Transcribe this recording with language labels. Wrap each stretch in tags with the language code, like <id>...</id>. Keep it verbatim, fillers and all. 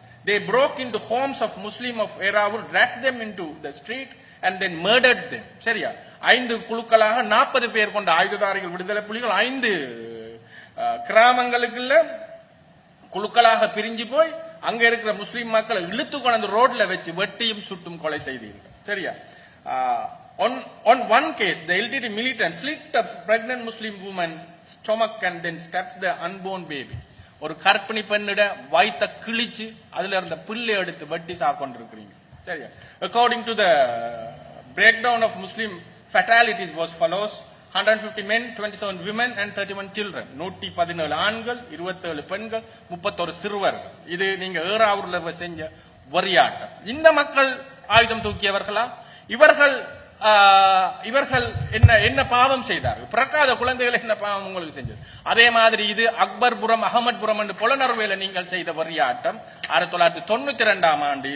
<en>They broke into homes of Muslim of Eravur, dragged them into the street and then murdered them.</en> <ta>சரியா? ஐந்து குழுக்களாக நாற்பது பேர் கொண்ட ஆயுததாரிகள் விடுதலை புலிகள் ஐந்து அஹ், கிராமங்களுக்குள்ள குழுக்களாக பிரிஞ்சு போய் அங்க இருக்கிற முஸ்லிம் மக்களை இழுத்து கொண்டு ரோட்ல வச்சு வெட்டியும் சுட்டும் கொலை செய்தீர்கள். சரியா?</ta> <en>Ah, on on one case the L T T militant slit a pregnant Muslim woman stomach and then stabbed the unborn baby.</en> <ta>ஒரு கர்ப்பிணி பெண்ணிட வயித்தை கிழிச்சு அதுல இருந்த பிள்ளை எடுத்து வெட்டி சாப்பிட்டிருக்கிறீங்க. சரியா?</ta> <en>according to the breakdown of Muslim fatalities was follows: one hundred fifty men, twenty-seven women and thirty-one children.</en> <ta>நூற்றி பதினேழு ஆண்கள், இருபத்தேழு பெண்கள், முப்பத்தொரு சிறுவர்கள். இது நீங்க ஏறாவூர்ல செஞ்ச வரியாட்டம். இந்த மக்கள் ஆயுதம் தூக்கியவர்களா? இவர்கள் ஆஹ், இவர்கள் என்ன என்ன பாவம் செய்தார்கள்? பிறக்காத குழந்தைகள் என்ன பாவம் உங்களுக்கு செஞ்சது? அதே மாதிரி இது அக்பர்புரம், அகமத்புரம் என்று புலனர்வையில நீங்கள் செய்த வரியாட்டம் ஆயிரத்தி தொள்ளாயிரத்தி தொண்ணூத்தி ரெண்டாம் ஆண்டு.</ta>